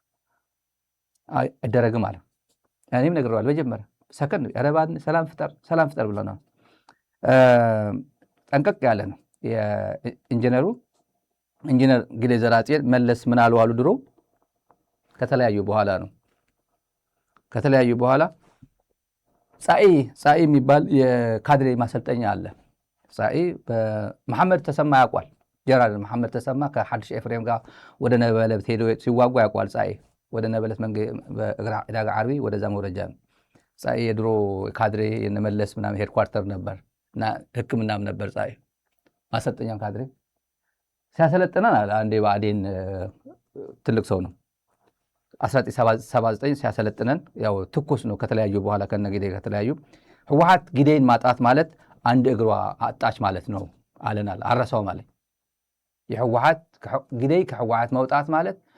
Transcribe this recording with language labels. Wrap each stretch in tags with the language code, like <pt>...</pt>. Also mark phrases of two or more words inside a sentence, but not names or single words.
<am>አይደረግም አለ። እኔም ነግሬዋለሁ መጀመሪያ ሰከንድ ያረባን ሰላም ፍጠር ብለናል። ጠንቀቅ ያለ ነው ኢንጂነር ግሌ ዘራጽዮን መለስ ምን አሉ ድሮ ከተለያዩ በኋላ ጻኢ የሚባል የካድሬ ማሰልጠኛ አለ። ጻኢ በመሐመድ ተሰማ ያውቋል። ጀነራል መሐመድ ተሰማ ከሐድሽ ኤፍሬም ጋር ወደ ነበለት ሄዶ ሲዋጉ ያውቋል። ጻኢ ወደ ነበለት ዕዳጋ ዓርቢ ወደዛ መውረጃ ነው። ጻኢ የድሮ ካድሬ የነመለስ ምናምን ሄድኳርተር ነበር እና ሕክምናም ነበር። ጻኢ ማሰልጠኛም ካድሬ ሲያሰለጥነን አለ አንዴ ብአዴን ትልቅ ሰው ነው 1979 ሲያሰለጥነን ያው ትኩስ ነው። ከተለያዩ በኋላ ከነጊዜ ከተለያዩ ህወሓት ጊዜን ማጣት ማለት አንድ እግሯ አጣች ማለት ነው አለናል። አረሳው ማለት የህወሓት ጊዜ ከህወሓት መውጣት ማለት</am>